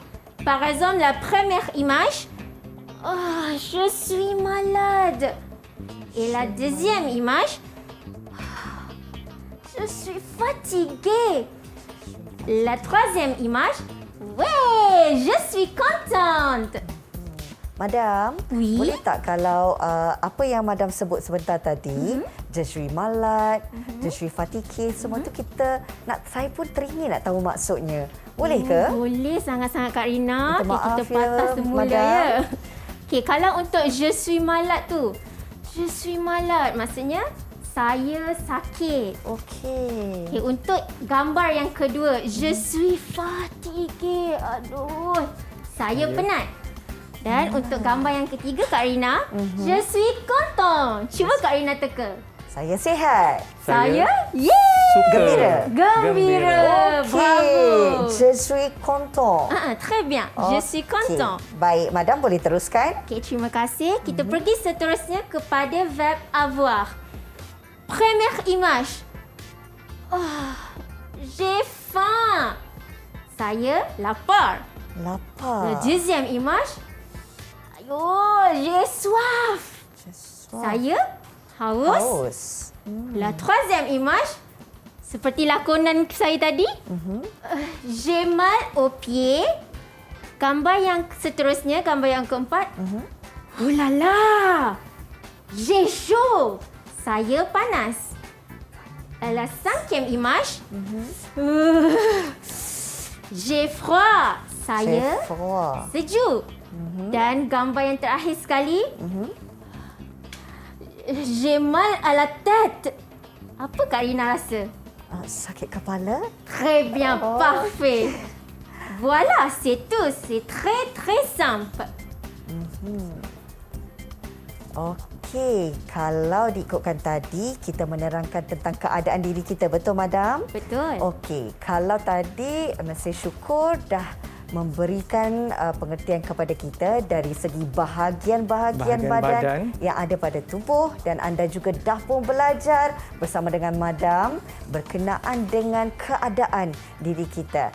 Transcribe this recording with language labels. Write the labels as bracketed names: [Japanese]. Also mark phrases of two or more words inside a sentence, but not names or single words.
[French] Par exemple, la première image, oh, je suis malade. Et la deuxième image, oh, je suis fatiguée. La troisième image, ouais, je suis contente. [Malay] Madam, [French] Oui. [Malay] boleh tak kalau apa yang Madam sebut sebentar tadi, [French] je suis malade, je suis fatigué, [Malay] semua tu saya pun teringin nak tahu maksudnya. Boleh ke? Boleh sangat-sangat Kak Rina. Minta maaf Kita patah ya, semula Madam. ya. Okey, kalau untuk [French] je suis malade [Malay] tu, [French] je suis malade [Malay] maksudnya saya sakit. Okey. Okay, untuk gambar yang kedua, [French] je suis fatigué. [Malay] Aduh, saya penat. Dan untuk gambar yang ketiga Kak Rina, [French] je suis content. [Malay] Cuba Kak Rina teka. Saya sihat. Saya? Suka. Gembira. Gembira. [French] Bravo. Je suis content. Très bien. Je suis content. [Malay] Okey. Baik, Madam boleh teruskan. Okey, terima kasih. Kita pergi seterusnya kepada verb avoir. [French] Première image. Oh, j'ai faim. [Malay] Saya lapar. Lapar. [French] La deuxième image. Ayo, j'ai soif. [Malay] Saya haus. Haus. [French] La troisième image. [Malay] Seperti lakonan saya tadi. [French] J'ai mal aux pieds. [Malay] Gambar yang seterusnya, gambar yang keempat. [French] Oh la la. J'ai chaud. [Malay] Saya panas. [French] La cinquième image. J'ai froid. Saya Froid. [Malay] sejuk. Dan gambar yang terakhir sekali. [French] J'ai mal à la tête. [Malay] Apa Kak Rina rasa? Sakit kepala. [French] Très bien, parfait. Voilà, c'est tout. C'est très très simple. [Malay] Okey, kalau diikutkan tadi, kita menerangkan tentang keadaan diri kita. Betul, Madam? Betul. Okey, kalau tadi Mesir Syukur dah memberikan pengertian kepada kita dari segi bahagian-bahagian badan yang ada pada tubuh, dan anda juga dah pun belajar bersama dengan Madam berkenaan dengan keadaan diri kita.